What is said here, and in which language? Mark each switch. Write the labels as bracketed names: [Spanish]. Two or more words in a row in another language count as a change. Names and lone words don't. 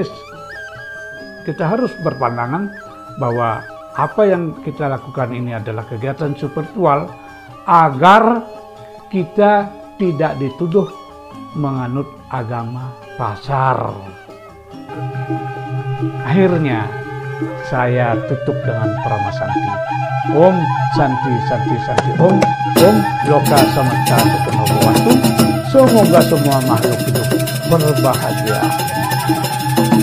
[Indonesian] Kita harus berpandangan bahwa apa yang kita lakukan ini adalah kegiatan spiritual agar kita tidak dituduh menganut agama pasar. Akhirnya saya tutup dengan Prama Santi. [Sanskrit] ॐ शान्तिः शान्तिः शान्तिः ॐ. ॐ लोकाः समस्ताः सुखिनोभवन्तु. [Indonesian] Semoga semua makhluk hidup berbahagia.